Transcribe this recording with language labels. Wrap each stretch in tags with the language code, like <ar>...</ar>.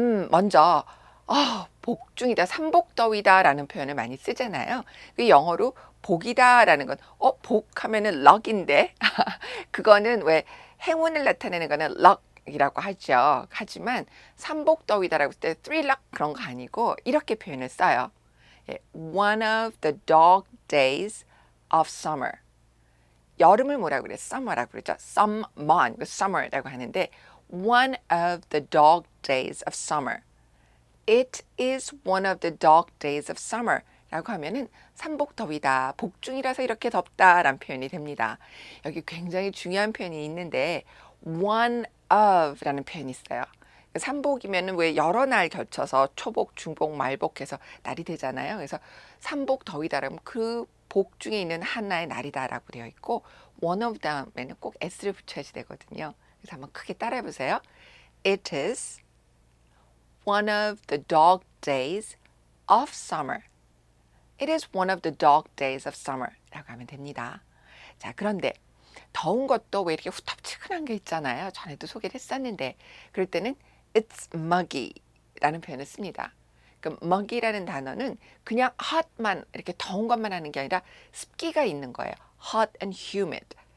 <ko>먼저 복중이다, 삼복더위다 라는 표현을 많이 쓰잖아요. 그 영어로 복이다 라는 건 복하면은 luck인데 그거는 왜 행운을 나타내는 거는 luck이라고 하죠. 하지만 삼복더위다라고 할 때 three luck 그런 거 아니고 이렇게 표현을 써요.</ko> <en>One of the dog days of summer.</en> <ko>여름을 뭐라고 그래? summer라고 그러죠.</ko> <en>summer라고</en> <ko>하는데</ko> <en>one of the dog days of summer. It is one of the dog days of summer</en> <ko>라고 하면은 삼복더위다, 복중이라서 이렇게 덥다 라는 표현이 됩니다. 여기 굉장히 중요한 표현이 있는데 one of 라는 표현이 있어요. 삼복이면은 왜 여러 날 결쳐서 초복, 중복, 말복 해서 날이 되잖아요. 그래서 삼복더위다라면 그 복 중에 있는 하나의 날이다라고 되어 있고 one of 다음에는 꼭 s를 붙여야지 되거든요. 그래서 한번 크게 따라해 보세요.</ko> <en>It is one of the dog days of summer. It is one of the dog days of summer</en> <ko>라고 하면 됩니다. 자, 그런데 더운 것도 왜 이렇게 후텁지근한 게 있잖아요. 전에도 소개를 했었는데 그럴 때는</ko> <en>it's muggy</en> <ko>라는 표현을 씁니다. 그 muggy라는 단어는 그냥 hot만 이렇게 더운 것만 하는 게 아니라 습기가 있는 거예요.</ko> <en>hot and humid.</en>